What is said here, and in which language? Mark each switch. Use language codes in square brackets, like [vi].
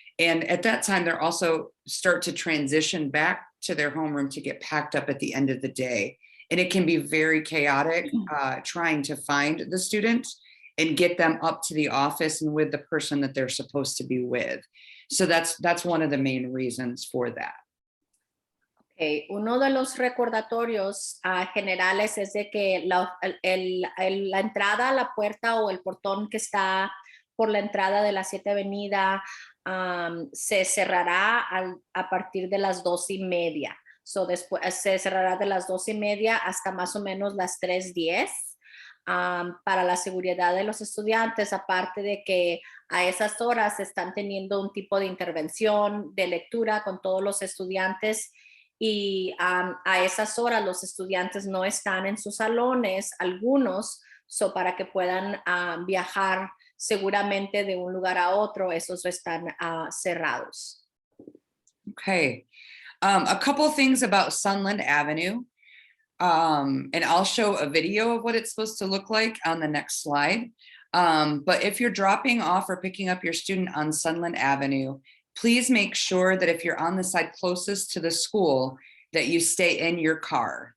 [en] And at that time, they're also start to transition back to their homeroom to get packed up at the end of the day. And it can be very chaotic trying to find the student and get them up to the office and with the person that they're supposed to be with. So that's one of the main reasons for that. Okay. [es] Uno de los recordatorios generales es de que la entrada a la puerta o el portón que está por la entrada de la 7 Avenida se cerrará a partir de las 2:30. So después se cerrará de las 2:30 hasta más o menos las 3:10. Para la seguridad de los estudiantes, aparte de que a esas horas están teniendo un tipo de intervención de lectura con todos los estudiantes y a esas horas los estudiantes no están en sus salones, algunos, para que puedan viajar seguramente de un lugar a otro, esos están cerrados. [en] Okay, a couple of things about Sunland Avenue. And I'll show a video of what it's supposed to look like on the next slide. But if you're dropping off or picking up your student on Sunland Avenue, please make sure that if you're on the side closest to the school, that you stay in your car.